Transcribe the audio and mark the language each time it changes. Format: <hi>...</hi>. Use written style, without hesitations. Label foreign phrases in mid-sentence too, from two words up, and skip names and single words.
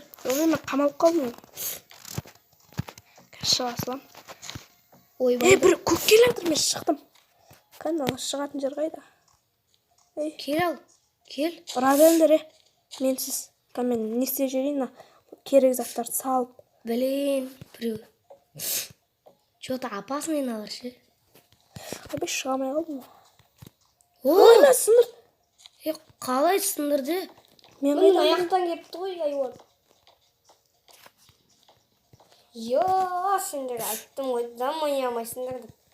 <kk>Мен қамалып қалдым. Шыға салам. Бір көк келе жатыр, мен шықтым. Қандай шығатын жер қайда? Кел ал, кел. Ұра беріңдер, менсіз. Мен не істеп жүрейін, керек заттарды салып. Блин, біреу.</kk> <ru>Что-то опасный</ru> <kk>налар ше. Абай шыға алмай қалдым. Ой, сындыр. Қалай сындырды? Мен аяқтан кепті ғой, айуан. Сендер айттым ғой, дамай алмайсыңдар.</kk>